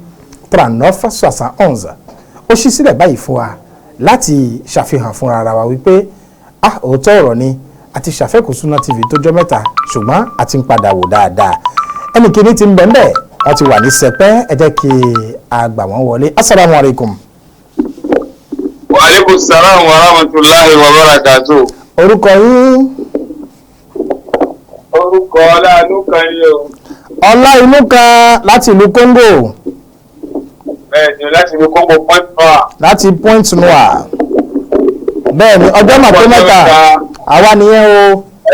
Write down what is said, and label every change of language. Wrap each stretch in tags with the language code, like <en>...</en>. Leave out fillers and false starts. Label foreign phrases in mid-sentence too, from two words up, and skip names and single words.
<yo>39 71 ó ṣí sílẹ̀ báyìí fún wa láti ṣàfihàn fúnra ara wa wípé òótọ́ ọ̀rọ̀ ni àti ṣàfẹ́kù Sunna TV tó jọ mẹ́ta ṣùgbọ́n a ti ń padà wò dáadáa ẹnì kìíní ti ń bẹ̀ ńbẹ̀ wọ́n ti wà ní sẹpẹ́ ẹ jẹ́ kí a gbà wọ́n wọlé</yo> <ar>السلام عليكم. وعليكم السلام ورحمة الله وبركاته.</ar> <yo>orúkọ yín. orúkọ Ọláinú kan ni o. Ọláinú kan láti ìlú Congo. bẹ́ẹ̀ni láti ìlú Congo Point Noir. láti Point Noir. bẹ́ẹ̀ni ọjọ́ mà tó mẹ́ta àwa nìyẹn o.</yo>